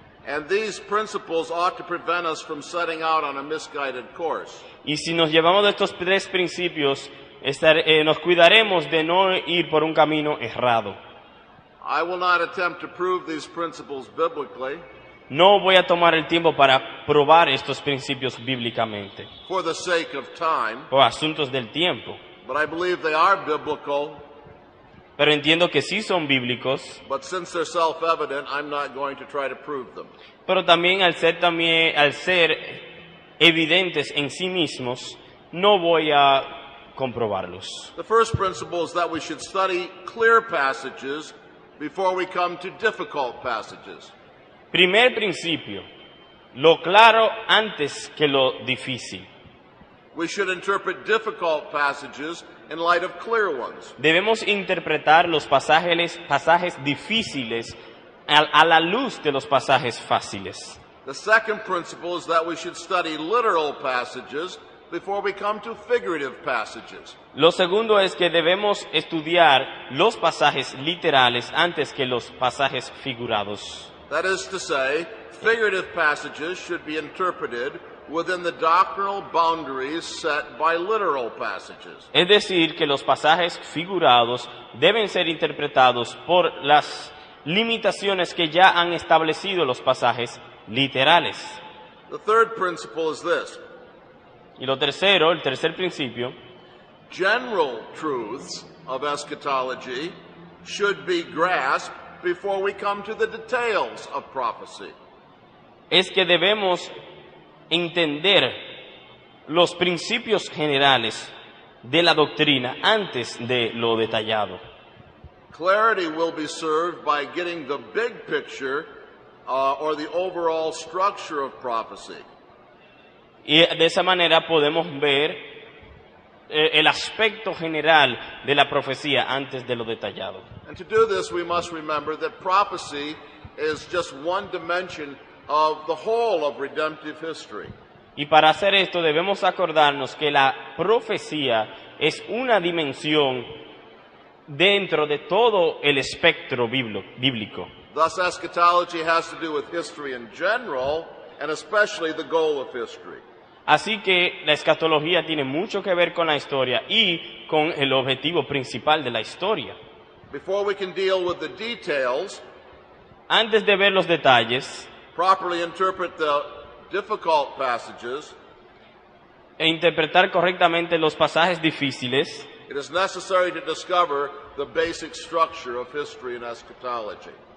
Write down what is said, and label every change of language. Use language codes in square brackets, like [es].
[en] And these principles ought to prevent us from setting out on a misguided course. [es] Y si nos llevamos de estos tres principios, nos cuidaremos de no ir por un camino errado. [en] I will not attempt to prove these principles biblically [es] No voy a tomar el tiempo para probar estos principios bíblicamente, [en] for the sake of time, [es] por asuntos del tiempo. [en] but I believe they are biblical [es] pero entiendo que sí son bíblicos, [en] but since they're self-evident, I'm not going to try to prove them. [es] pero también al ser evidentes en sí mismos, no voy a comprobarlos. [en] The first principle is that we should study clear passages before we come to difficult passages. [es] Primer principio, lo claro antes que lo difícil. [en] We should interpret difficult passages in light of clear ones. [es] Debemos interpretar los pasajes difíciles a la luz de los pasajes fáciles. [en] The second principle is that we should study literal passages before we come to figurative passages. [es] Lo segundo es que debemos estudiar los pasajes literales antes que los pasajes figurados. [en] That is to say, figurative passages should be interpreted within the doctrinal boundaries set by literal passages. [es] Es decir, que los pasajes figurados deben ser interpretados por las limitaciones que ya han establecido los pasajes literales. [en] The third principle is this: [es] Y lo tercero, el tercer principio, [en] general truths of eschatology should be grasped before we come to the details of prophecy. [es] es que debemos entender los principios generales de la doctrina antes de lo detallado. [en] Clarity will be served by getting the big picture or the overall structure of prophecy. [es] Y de esa manera podemos ver el aspecto general de la profecía antes de lo detallado. [en] And to do this, we must remember that prophecy is just one dimension of the whole of redemptive history. [es] Y para hacer esto debemos acordarnos que la profecía es una dimensión dentro de todo el espectro bíblico. [en] Thus, eschatology has to do with history in general, and especially the goal of history. [es] Así que la escatología tiene mucho que ver con la historia y con el objetivo principal de la historia. [en] Before we can deal with the details, [es] Antes de ver los detalles [en] properly interpret the difficult passages, [es] e interpretar correctamente los pasajes difíciles, [en] it is necessary to discover the basic structure of history and eschatology.